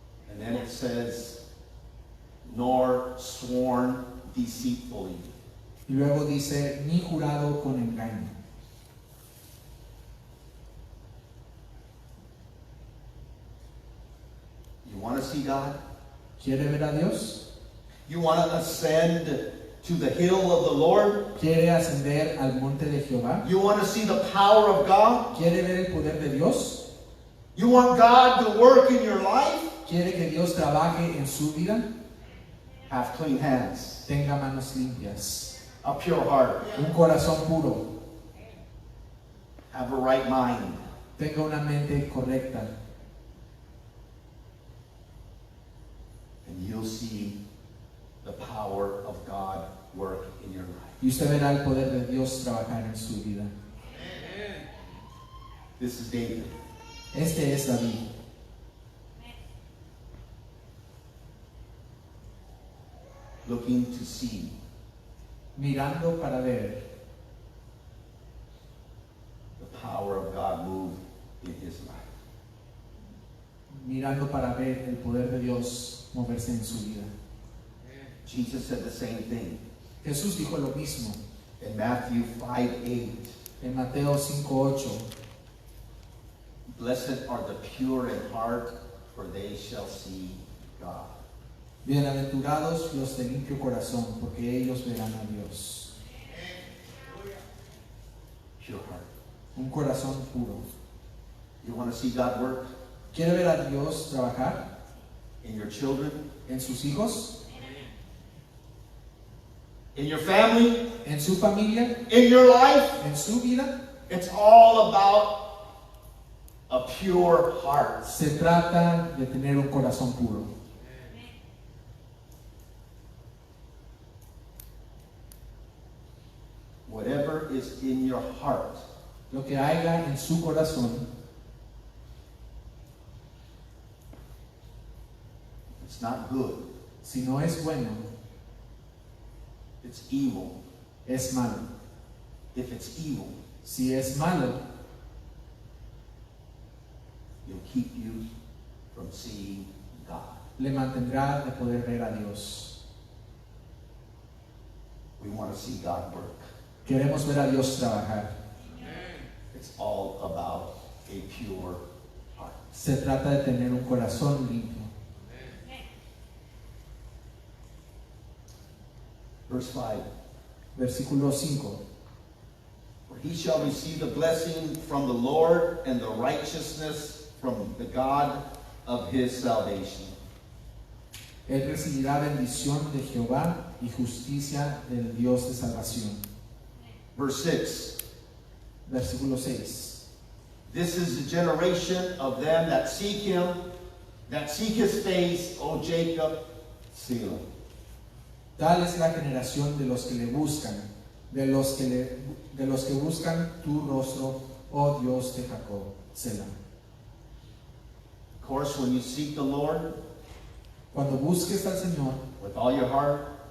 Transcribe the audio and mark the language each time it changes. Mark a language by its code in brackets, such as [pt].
[en] And then it says, nor sworn deceitfully. [es] Y luego dice, ni jurado con engaño. [en] You want to see God? [es] ¿Quiere ver a Dios? [en] You want to ascend to the hill of the Lord? [es] ¿Quiere ascender al monte de Jehová? [en] You want to see the power of God? [es] ¿Quiere ver el poder de Dios? [en] You want God to work in your life? [es] ¿Quiere que Dios trabaje en su vida? [en] Have clean hands, [es] Tenga manos limpias, [en] a pure heart, [es] un corazón puro, [en] have a right mind. [es] tenga una mente correcta, [en] And you'll see the power of God work in your life. [es] y usted verá el poder de Dios trabajar en su vida. [en] This is David. [es] Este es David, [en] looking to see [es] mirando para ver [en] the power of God move in his life. [es] mirando para ver el poder de Dios moverse en su vida. [en] Jesus said the same thing [es] Jesús dijo lo mismo [en] in Matthew 5:8. [es] en Mateo 5:8. [en] Blessed are the pure in heart, for they shall see God. [es] Bienaventurados los de limpio corazón, porque ellos verán a Dios. [en] Pure heart. [es] Un corazón puro. [en] You want to see God work [es] ¿Quiere ver a Dios trabajar [en] in your children, [es] en sus hijos, [en] in your family, [es] en su familia, [en] in your life? [es] en su vida? [en] It's all about a pure heart. [es] Se trata de tener un corazón puro. [en] Whatever is in your heart, [es] Lo que haya en su corazón, [en] it's not good, [es] si no es bueno, [en] it's evil. [es] es malo. [en] If it's evil, [es] Si es malo, [en] it'll keep you from seeing God. [es] le mantendrá de poder ver a Dios. [en] We want to see God work. [es] Queremos ver a Dios trabajar. [en] It's all about a pure heart. [es] Se trata de tener un corazón limpio. [en] Verse 5. [es] Versículo 5. [en] For he shall receive the blessing from the Lord and the righteousness from the God of his salvation. [es] Él recibirá bendición de Jehová y justicia del Dios de salvación. [en] Verse 6. [es] Versículo 6. [en] This is the generation of them that seek him, that seek his face, O Jacob, Selah. [es] Tal es la generación de los que le buscan, de los que buscan tu rostro, oh Dios de Jacob, Selah. [en] Of course, when you seek the Lord [es] Cuando busques al Señor [en] with all your heart,